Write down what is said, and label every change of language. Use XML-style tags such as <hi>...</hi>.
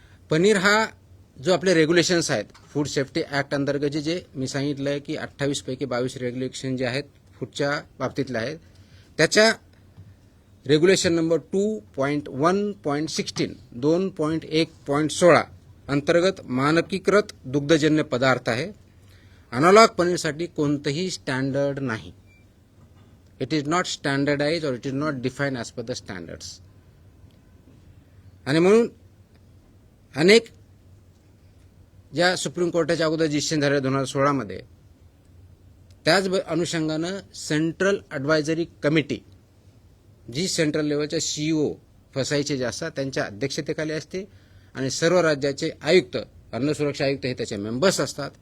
<mr>पनीर हा जो आपले रेग्युलेशन्स आहेत, फूड सेफ्टी ॲक्ट अंतर्गत जे मी सांगितलं आहे की 28 पैकी 22 रेग्युलेशन जे आहेत फूडच्या बाबतीतले आहेत, त्याच्या रेग्युलेशन नंबर 2.1.16 2.1.16 अंतर्गत मानकीकृत दुग्धजन्य पदार्थ आहे. अनालॉग पनीरसाठी कोणतंही स्टँडर्ड नाही.</mr> <en>it is not standardize</en> <hi>और</hi> <en>It is not define as per the standards.</en> <mr>आणि म्हणून अनेक ज्या सुप्रीम कोर्टाच्या अगोदर डिसिजन झाले 2016 मध्ये, त्याच अनुषंगानं सेंट्रल ॲडवायझरी कमिटी जी सेंट्रल लेवलच्या CEO फसाईचे जे असतात त्यांच्या अध्यक्षतेखाली असते आणि सर्व राज्याचे आयुक्त, अन्न सुरक्षा आयुक्त हे त्याचे मेंबर्स असतात.</mr>